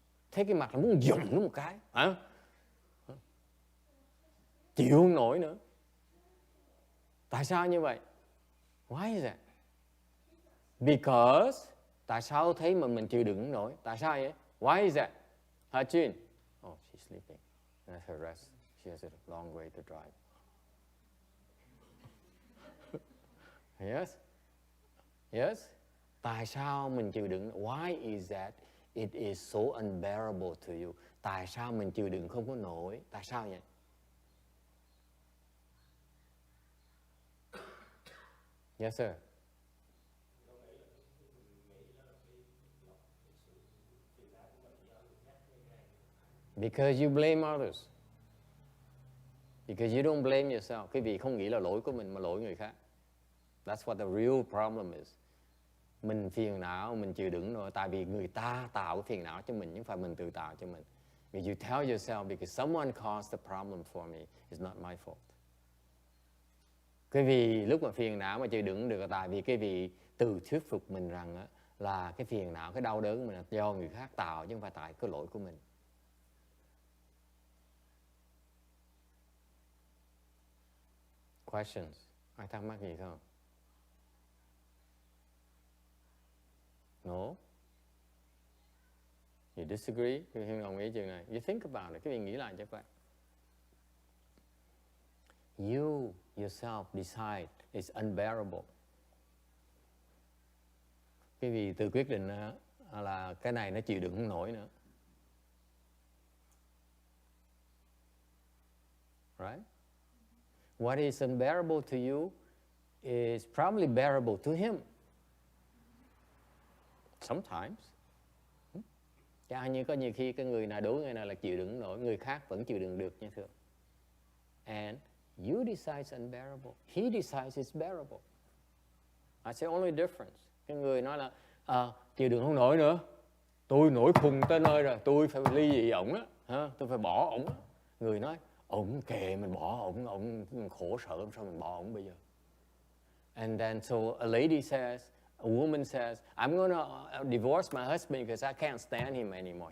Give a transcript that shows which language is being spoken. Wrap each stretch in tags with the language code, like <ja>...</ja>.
<vi>Thấy cái mặt là muốn dùm nó một cái. Hả? Chịu không nổi nữa. Tại sao như vậy?</vi> <en>Why is it?</en> <vi>Because tại sao thấy mình chịu đựng không nổi? Tại sao vậy?</vi> <en>Why is that? Hajin. Oh, she's sleeping. Let her rest. She has a long way to drive. Yes? Yes?</en> <vi>Tại sao mình chịu đựng?</vi> <en>Why is that it is so unbearable to you?</en> <vi>Tại sao mình chịu đựng không có nổi? Tại sao vậy?</vi> <en>Yes, sir. Because you blame others. Because you don't blame yourself.</en> <vi>Quý vị không nghĩ là lỗi của mình mà lỗi người khác.</vi> <en>That's what the real problem is.</en> <vi>Mình phiền não, mình chịu đựng rồi tại vì người ta tạo cái phiền não cho mình, chứ không phải mình tự tạo cho mình.</vi> <en>Because you tell yourself, because someone caused the problem for me, it's not my fault.</en> <vi>Quý vị lúc mà phiền não mà chịu đựng được là tại vì quý vị tự thuyết phục mình rằng á, là cái phiền não, cái đau đớn của mình là do người khác tạo chứ không phải tại cái lỗi của mình.</vi> <en>Questions?</en> <vi>Ai thắc mắc gì không?</vi> <en>No? You disagree?</en> <vi>Quý vị đồng ý chuyện này?</vi> <en>You think about it.</en> <vi>Quý vị nghĩ lại cho các bạn.</vi> <en>You yourself decide it's unbearable.</en> <vi>Quý vị tự quyết định là cái này nó chịu đựng không nổi nữa.</vi> <en>Right? What is unbearable to you is probably bearable to him. Sometimes.</en> <vi>Như có nhiều khi cái người nào đối người nào là chịu đựng nổi, người khác vẫn chịu đựng được như thường.</vi> <en>And you decide it's unbearable. He decides it's bearable. That's the only difference.</en> <vi>Cái người nói là chịu đựng không nổi nữa. Tôi nổi khùng tới nơi rồi, tôi phải ly dị ổng á, tôi phải bỏ ổng á. Người nói ổng kệ mình bỏ ổng khổ sở làm sao mình bỏ ổng bây giờ.</vi> <en>And then so a lady says, a woman says, I'm going to divorce my husband because I can't stand him anymore.</en>